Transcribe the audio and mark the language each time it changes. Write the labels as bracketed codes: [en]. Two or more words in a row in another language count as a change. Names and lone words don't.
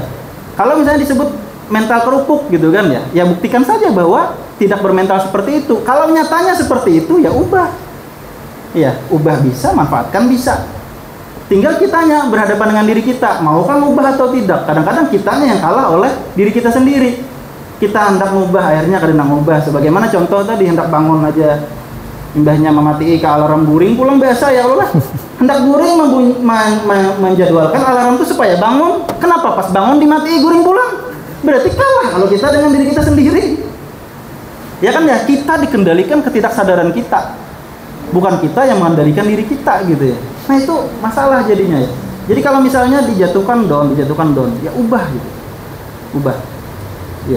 [id] Kalau misalnya disebut mental kerupuk gitu kan ya, ya buktikan saja bahwa tidak bermental seperti itu. Kalau nyatanya seperti itu, ya ubah. Iya, ubah bisa, manfaatkan bisa. Tinggal kitanya berhadapan dengan diri kita, maukah ngubah atau tidak. Kadang-kadang kitanya yang kalah oleh diri kita sendiri. Kita hendak ngubah, akhirnya kadang ngubah. [bjn] Sebagaimana contoh tadi, hendak bangun aja imbahnya memati ke alarm guring, pulang biasa ya Allah. [id] Hendak guring menjadwalkan alarm itu supaya bangun. [bjn] Kenapa pas bangun dimati guring pulang? [id] Berarti kalah kalau kita dengan diri kita sendiri. Ya kan ya, kita dikendalikan ketidaksadaran kita. Bukan kita yang mengendalikan diri kita gitu ya. Nah itu masalah jadinya ya. Jadi kalau misalnya dijatuhkan down, ya ubah gitu. Ubah. Ya.